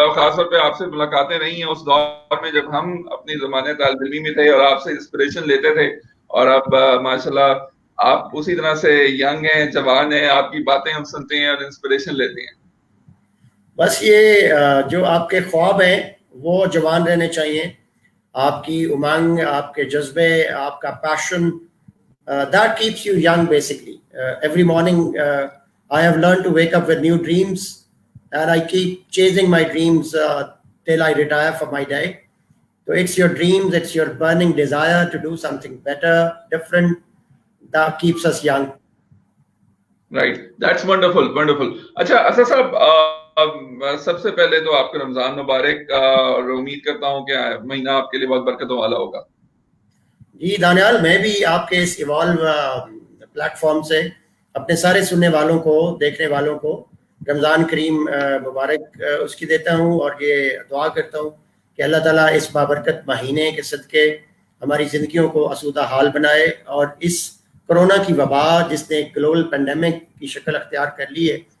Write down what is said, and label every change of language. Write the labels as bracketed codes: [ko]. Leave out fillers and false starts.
[ur] خاص طور پہ آپ سے ملاقاتیں رہی ہیں اس دور میں جب ہم اپنے زمانے طالب علمی میں تھے اور آپ سے انسپریشن لیتے تھے, اور اب ماشاءاللہ آپ اسی طرح سے ینگ ہیں, جوان ہیں, آپ کی باتیں ہم سنتے ہیں اور انسپریشن لیتے ہیں. بس یہ جو آپ کے خواب ہیں وہ جوان رہنے چاہیے. آپ کی امنگ, آپ کے جذبے, آپ کا پیشن, [en] that keeps you young basically. Every morning I have learned to wake up with new dreams and I keep chasing my dreams till I retire for my day. So it's your dreams, it's your burning desire to do something better, different, that keeps us young. Right, that's wonderful, wonderful. [ur] اچھا اسد صاحب, سب سے پہلے تو آپ کو رمضان مبارک, اور امید کرتا ہوں کہ مہینہ آپ کے لیے بہت برکتوں والا ہوگا. جی دانیال, میں بھی آپ کے اس ایوالو پلیٹ فارم سے اپنے سارے سننے والوں کو, دیکھنے والوں کو رمضان کریم مبارک اس کی دیتا ہوں اور یہ دعا کرتا ہوں کہ اللہ تعالیٰ اس بابرکت مہینے کے صدقے ہماری زندگیوں کو آسودہ حال بنائے اور اس کرونا کی وبا جس نے گلوبل پینڈیمک کی شکل اختیار کر لی ہے